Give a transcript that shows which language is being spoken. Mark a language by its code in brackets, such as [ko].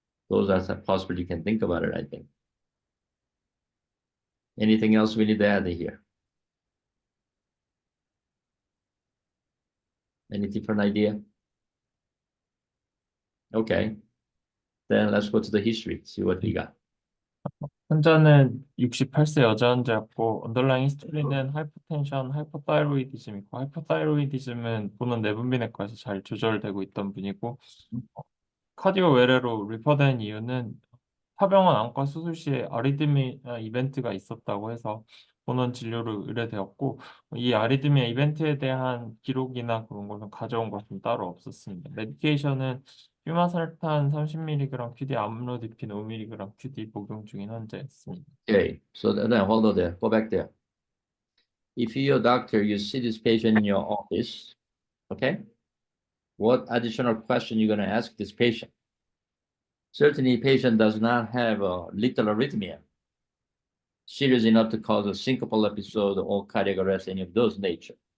[en] Those are the possible you can think about it, I think. Anything else we need to add here? Any different idea? Okay. Then let's go to the history, see what we got. [ko] 환자는 68세 여자 환자였고 언더라인 히스토리는 하이퍼텐션, 하이퍼타이로이디즘 있고 하이퍼타이로이디즘은 보는 내분비내과에서 잘 조절되고 있던 분이고 카디오 외래로 리퍼된 이유는 타병원 안과 수술 시에 아리드미아 이벤트가 있었다고 해서 본원 진료를 의뢰되었고 이 아리드미아 이벤트에 대한 기록이나 그런 것은 가져온 것은 따로 없었습니다. 메디케이션은 휴마설탄 30mg QD, 암로디핀 5mg QD 복용 중인 환자였습니다. [en] Okay, so then hold on there, go back there. If you're a doctor, you see this patient in your office, okay? What additional question you're going to ask this patient? Certainly, patient does not have a little arrhythmia, serious enough to cause a syncopal episode or cardiac arrest, any of those nature.